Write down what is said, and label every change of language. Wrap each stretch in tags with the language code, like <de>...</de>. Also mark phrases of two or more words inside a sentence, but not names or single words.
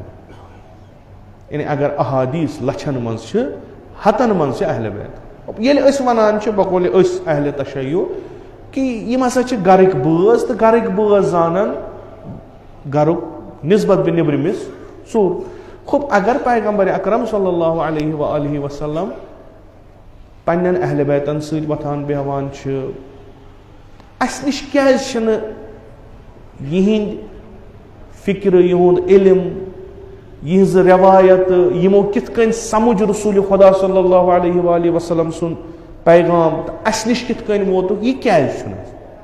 <ks>یعنی اگر احادیٖث لچھن منٛز چھِ ہتن منٛز چھِ اہلِ بیت. ییٚلہِ أسۍ ونان چھِ بقولہِ أسۍ اہلِ تشیع کہِ یِم ہسا چھِ گرٕکۍ بٲژ تہٕ گرٕکۍ بٲژ زانن گرُک نسبت بہِ نیبرِمِس ژوٚر. خب اگر پیغمبر اکرم صلی اللہ علیہ وآلہ وسلم پننٮ۪ن اہلِ بیتن سۭتۍ وۄتھان بیٚہوان چھِ اَسہِ نِش کیٛازِ چھِنہٕ یِہنٛدۍ فکرٕ یِہُنٛد علم یِہنٛز رٮ۪وایت یِمو کِتھ کٔنۍ سمجھ رسوٗلِ خۄدا صلی اللہ علیہ وآلہ وسلم سُنٛد پیغام تہٕ اَسہِ نِش کِتھ کٔنۍ ووتُکھ یہِ کیٛازِ چھُنہٕ اَسہِ.</ks>